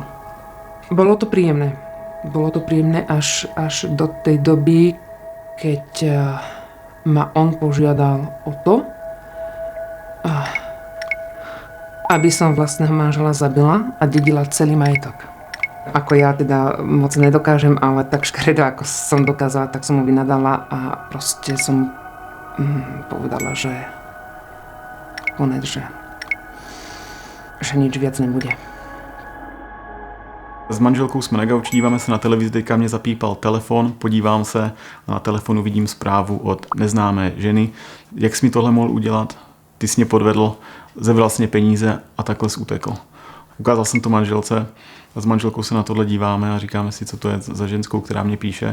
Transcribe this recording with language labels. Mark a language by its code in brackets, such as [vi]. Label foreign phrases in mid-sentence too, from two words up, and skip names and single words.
[sk] Bolo to príjemné až do tej doby, keď ma on požiadal o to, aby som vlastného manžela zabila a dedila celý majetok. Ako ja teda moc nedokážem, ale tak škaredo, ako som dokázala, tak som mu vynadala a proste som povedala, že konec, že nič viac nebude. [cs] S manželkou jsme na gauči, díváme se na televizi, teďka mě zapípal telefon, podívám se, na telefonu vidím zprávu od neznámé ženy. Jak jsi mi tohle mohl udělat? Ty jsi mě podvedl, zebral jsi mě peníze a takhle jsi utekl. Ukázal jsem to manželce a s manželkou se na tohle díváme a říkáme si, co to je za ženskou, která mě píše.